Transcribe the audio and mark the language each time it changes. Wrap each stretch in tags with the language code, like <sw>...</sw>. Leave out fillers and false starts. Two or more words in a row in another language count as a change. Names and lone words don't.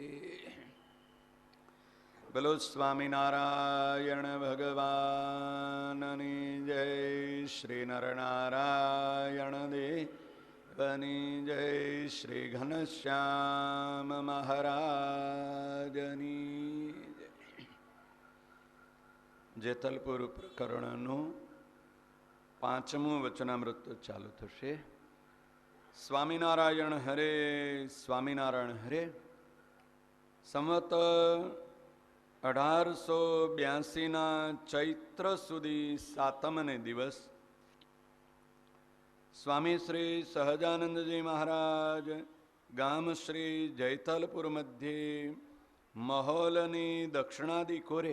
<gu>બોલો સ્વામીનારાયણ ભગવાનની જય, શ્રી નરનારાયણ દેવની જય, શ્રી ઘનશ્યામ મહારાજની જય। જેતલપુર પ્રકરણનું 5મું વચનામૃત ચાલુ થશે. સ્વામિનારાયણ હરે, સ્વામિનારાયણ હરે. સંવત 1882 ચૈત્ર સુધી 7મને દિવસ સ્વામી શ્રી સહજાનંદજી મહારાજ ગામ શ્રી જૈતલપુર મધ્યે મહોલની દક્ષિણાદી કોરે</gu>